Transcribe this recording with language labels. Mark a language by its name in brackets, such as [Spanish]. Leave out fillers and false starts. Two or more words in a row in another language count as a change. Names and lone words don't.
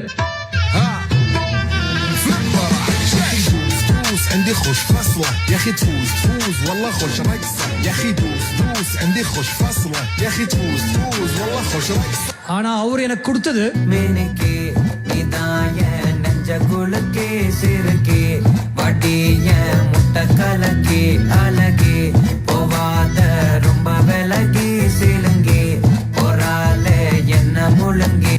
[Arabic] عندي خوش فصلة يا اخي تفوز والله خوش رقصة يا اخي دوس عندي خوش فصلة يا اخي تفوز والله خوش رقصة. [Tamil] ஆனா அவர் எனக்கு கொடுத்தது மினுக்கே இதாய நெஞ்ச குலுக்கே சிறுக்கே வட்டிய முட்டை கலக்கே அழகே போவாத ரொம்ப விலகி சிலுங்கே பொறாலே என்ன முழுங்கி.